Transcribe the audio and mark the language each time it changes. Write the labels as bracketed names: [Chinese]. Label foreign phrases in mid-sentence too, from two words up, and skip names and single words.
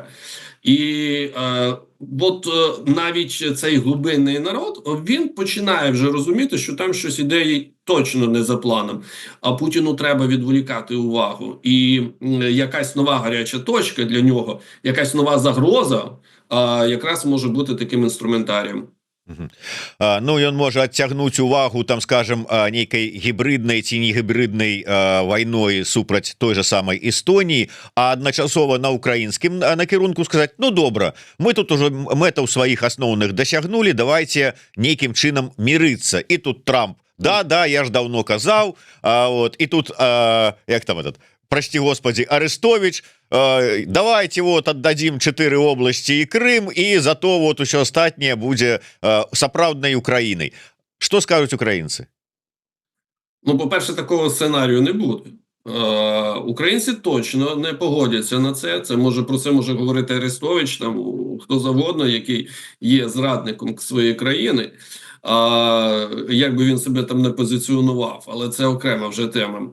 [Ukrainian] І навіть цей глибинний народ, він починає вже розуміти, що там щось іде точно не за планом, а Путіну треба відволікати увагу. І якась нова гаряча точка для нього, якась нова загроза, якраз може бути таким інструментарієм. [Belarusian] Ну ён можа адцягнуць увагу там скажем нейкай гібриднай ці не гібриднай вайной супраць [Russian] той же самой [Belarusian] Эстоніі, а адначасова на украінскім накірунку сказаць: ну добра, мы тут уже мэтаў сваіх асноўных дасягнули, давайте нейкім чынам мірыцца. І тут Трамп: да, я ж давно казаў. І тут як там [Russian] этот, прости господи, Арестович: давайте вот отдадим 4 области и Крым, и зато вот все остатнее будет сапраўднай Украиной. Что скажут украинцы? Ну, [Ukrainian] по-перше, такого сценарію не буде. Українці точно не погодяться на це. Про це може говорити Арестович, там хто завгодно, який є зрадником своєї країни. Як би він себе там не позиціонував, але це окрема вже тема.